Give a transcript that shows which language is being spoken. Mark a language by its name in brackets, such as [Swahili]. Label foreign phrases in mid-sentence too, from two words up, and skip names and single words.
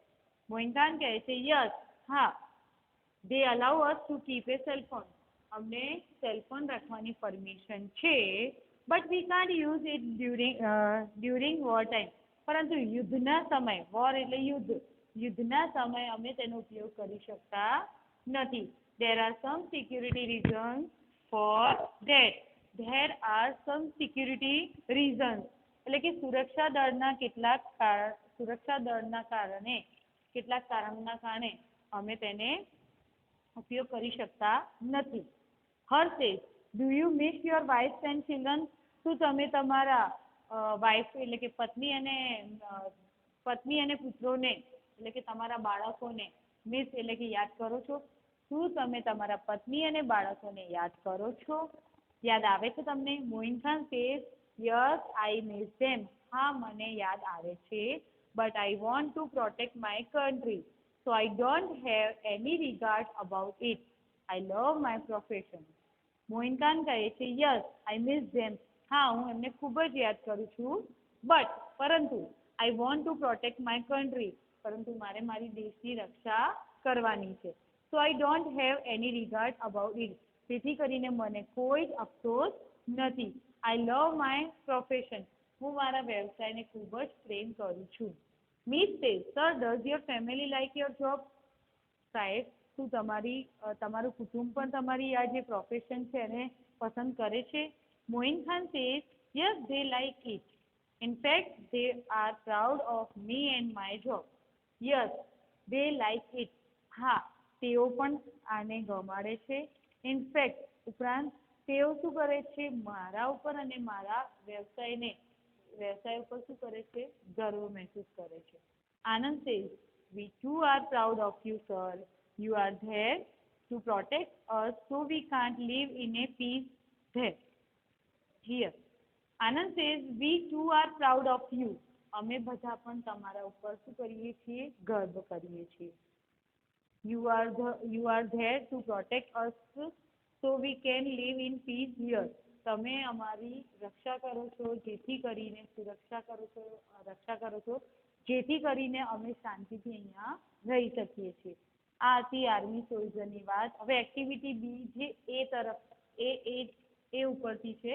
[Gujarati] મોઇન ખાન કહે છે, yes, હા, [English] they allow us to keep a cell phone, [Gujarati] અમને સેલ ફોન રાખવાની પરમિશન છે, [English] but we can't use it during war time, [Gujarati] પરંતુ યુદ્ધના સમય, વોર એટલે યુદ્ધ, યુદ્ધના સમયે અમે તેનો ઉપયોગ કરી શકતા નથી. [English] There are some security reasons for that. There are some security reasons. [Gujarati] એટલે કે સુરક્ષા દળના કારણે કેટલાક કારણોના કારણે અમે તેને ઉપયોગ કરી શકતા નથી. [English] હર્ષ says, do you miss your wife and children? [Gujarati] શું તમે તમારા વાઇફ એટલે કે પત્ની અને પુત્રોને એટલે કે તમારા બાળકોને મિસ એટલે કે યાદ કરો છો? શું તમે તમારા પત્ની અને બાળકોને યાદ કરો છો? યાદ આવે છે તમને? [English] મોઇન ખાન says, yes, I miss them. [Gujarati] હા, મને યાદ આવે છે, [English] but I want to protect my country, so I don't have any regard about it. I love my profession. [Gujarati] મોઇન ખાન કહે છે, [English] yes, I miss them. [Gujarati] હા, હું એમને ખૂબ જ યાદ કરું છું, પરંતુ [English] I want to protect my country. [Gujarati] પરંતુ મારે મારી દેશની રક્ષા કરવાની છે. [English] So I don't have any regard about it. [Gujarati] તેથી કરીને મને કોઈ જ અફસોસ નથી. [English] I love my profession. [Gujarati] હું મારા વ્યવસાયને ખૂબ જ પ્રેમ કરું છું. [English] Miss says, sir, does your family like your job? [Gujarati] સાહેબ, શું તમારું કુટુંબ પણ તમારી આ જે પ્રોફેશન છે એને પસંદ કરે છે? [English] મોઇન ખાન says, yes, they like it. In fact, they are proud of me and my job. Yes, they like it. [Gujarati] હા, તેઓ પણ આને ગમાડે છે. [English] In fact, [Gujarati] ઉપરાંત તેઓ શું કરે છે? મારા ઉપર અને મારા વ્યવસાય ઉપર શું કરે છે? ગર્વ મહેસૂસ કરે છે. [English] આનંદ says, we too are proud of you, sir. You are there to protect us, so we can't live in a peace there. Here. Anand says, we too are proud of you. [Gujarati] અમે બધા પણ તમારા ઉપર શું કરીએ છીએ? ગર્વ કરીએ છીએ. [English] You are there to protect us, so we can live in peace here. [Gujarati] તમે અમારી રક્ષા કરો છો, જેથી કરીને જેથી કરીને અમે શાંતિથી અહીંયા રહી શકીએ છીએ. આ હતી [English] army soldier [Gujarati] વાત. હવે [English] activity B [Gujarati] જે એ ઉપરથી છે.